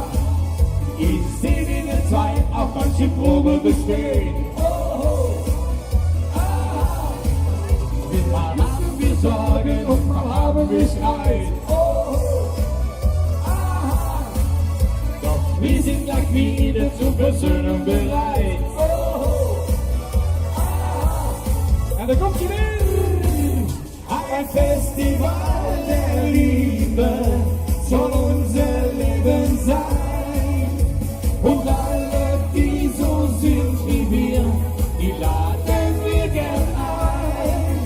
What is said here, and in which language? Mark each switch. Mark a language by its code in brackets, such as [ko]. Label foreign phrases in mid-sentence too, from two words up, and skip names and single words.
[de] Ich sehe, wie wir zwei auf manche Probe bestehen. Oh, aha. Mal haben wir Sorgen und mal haben wir Streit. Oh, aha. Doch wir sind gleich wieder zur Versöhnung bereit. Oh, aha. [nl] En dan komt hij weer. [de] Ein Festival der Liebe soll unser Leben sein. Und alle, die so sind wie wir, die laden wir gern ein.